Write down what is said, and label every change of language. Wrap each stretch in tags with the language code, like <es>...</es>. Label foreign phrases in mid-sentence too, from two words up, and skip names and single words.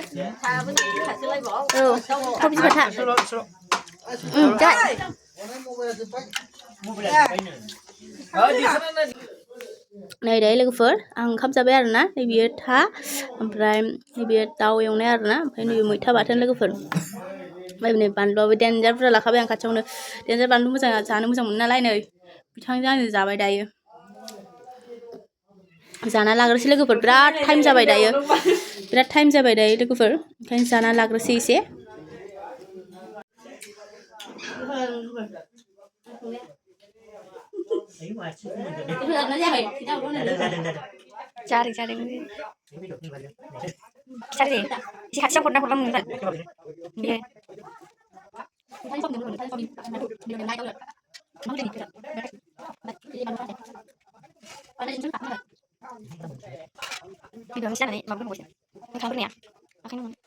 <brx>औ थाव बिबाथा नै दायो लोगोफोर आं ओंखाम जाबाय आरोना नैबेयो था ओमफ्राय नैबेयो दाउ एवनाय आरोना ओमफ्राय नैबे मैथा बाथोन लोगोफोर ओमफ्राय नै बानलुआबो देन्जार बुरजा लाखाबाय आं खाथियावनो देन्जार बानलु मोजां जानो मोजां मोनो नालाय नै बिथांजों आंजों जाबाय दायो जाना लाग्रोसै लोगोफोर बिराद टाइम जाबाय दायो बिराद टाइम जाबाय दायो लोगोफोर ओंखायनो जाना लाग्रोसै एसे</brx> <id>Cari cari ini. Cari deh. Si hati siapa pernah nih kan? Iya. Tidak bisa nih, mau bos. Kamu nih ya? Akhirnya.</id>